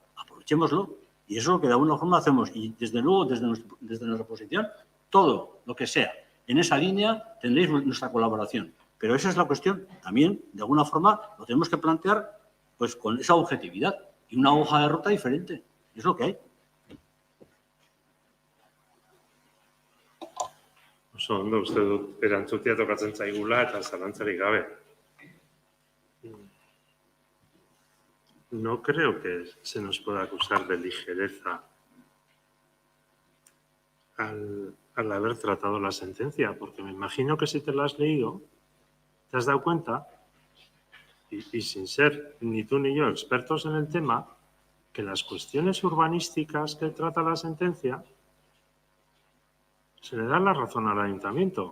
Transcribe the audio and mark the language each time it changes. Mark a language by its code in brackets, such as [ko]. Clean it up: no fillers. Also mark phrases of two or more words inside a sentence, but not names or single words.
[es] Aprovechémoslo y eso es lo que de alguna forma hacemos. Y desde luego, desde nuestra posición, todo lo que sea en esa línea tendréis nuestra colaboración. Pero esa es la cuestión. También, de alguna forma, lo tenemos que plantear pues con esa objetividad y una hoja de ruta diferente. Es lo que hay. [eu] Oso ondo, uste dut erantzutea tokatzen zaigula eta zalantzarik gabe. [es] No creo que se nos pueda acusar de ligereza al haber tratado la sentencia, porque me imagino que si te la has leído, te has dado cuenta, y sin ser ni tú ni yo expertos en el tema, que las cuestiones urbanísticas que trata la sentencia se le da la razón al ayuntamiento.